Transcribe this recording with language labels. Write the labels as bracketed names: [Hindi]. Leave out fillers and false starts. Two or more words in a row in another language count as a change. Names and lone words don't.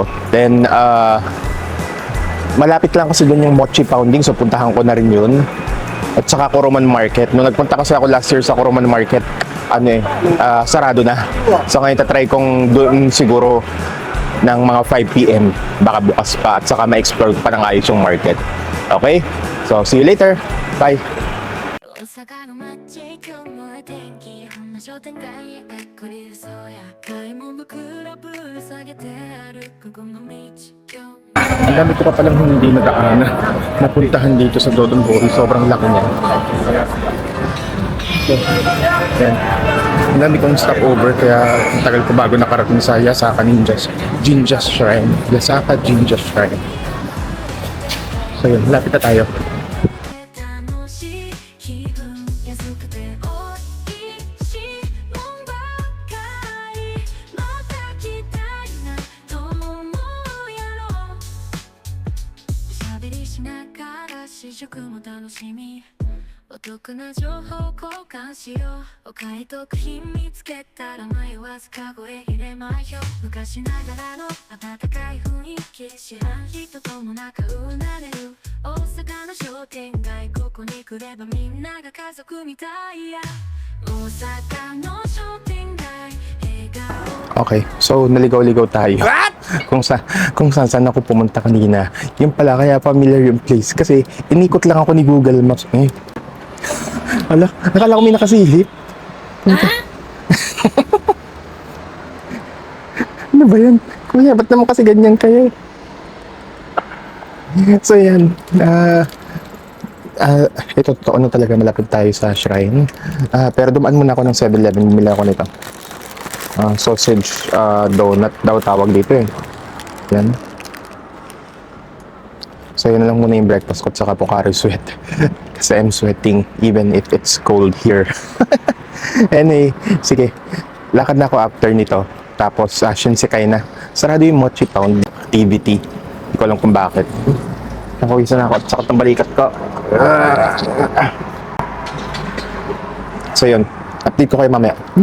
[Filipino] Then, malapit lang kasi doon yung [English] mochi pounding. [Filipino] So, puntahan ko na rin yun. At saka Kuruman Market. Nung nagpunta kasi ako [English] last year [Filipino] sa Kuruman Market, sarado na. So, ngayon tatry kong doon siguro ng mga 5 PM. Baka bukas pa. At saka ma-explore pa ng ayos yung market. [English] Okay? So, see you later. Bye! [Japanese] 大阪の街今日も天気こんな商店街へかっこりそうや買い物袋ぶら下げて歩くこの道今日 [Filipino] Ang dami ko pa palang hindi nadaanan. Napuntahan dito sa Dodonbori. Sobrang laki niya. So, yan. Ang dami kong stopover kaya ang tagal ko bago nakarating sa Yasaka Jinja Shrine. Yasaka Jinja Shrine. So yun, lapit na tayo. [Japanese] 楽しい気分安くておいしいもんばかりまた来たいなと思うやろしゃべりしながら試食も楽しみお得な情報交換しようお買い得品見つけたら迷わずカゴへ入れましょう昔ながらの温かい雰囲気知らん人とも仲うなれる大阪の商店街ここに来ればみんなが家族みたいや大阪の商店街笑顔 [Filipino] Okay, so naligaw-ligaw tayo. Kung saan ako pumunta kanina. Yung pala, kaya familiar yung place. Kasi inikot lang ako ni Google Maps. Ala, nakala ko may nakasilip. Ano ba yan? Kuya, ba't naman kasi ganyan kayo? So yan, ito totoo na talaga malapit tayo sa shrine. Pero dumaan muna ako ng 7-Eleven, bumili ako nito. [English] Sausage donut [Filipino] daw tawag dito eh. Yan. So yun na lang muna yung breakfast ko at saka Pocari Sweat. [English] Kasi I'm sweating even if it's cold here. Anyway, [Filipino] sige. Lakad na ako after nito. Tapos Shinsekai na. Sarado yung [English] mochi pound activity. [Filipino] Hindi ko alam kung bakit. Nakawisan na ako at sakot ng balikat ko. So yun. Update ko kayo mamaya.